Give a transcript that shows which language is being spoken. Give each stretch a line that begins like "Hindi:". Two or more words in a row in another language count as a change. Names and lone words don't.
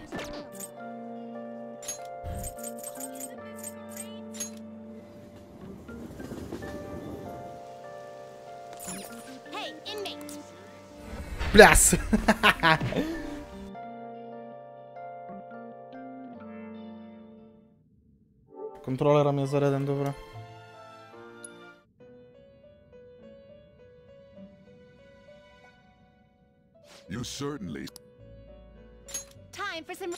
English: Hey, inmate!
Bulgarian: Пляс! Контролера ми е зареден добре.
English: You certainly... Time for some.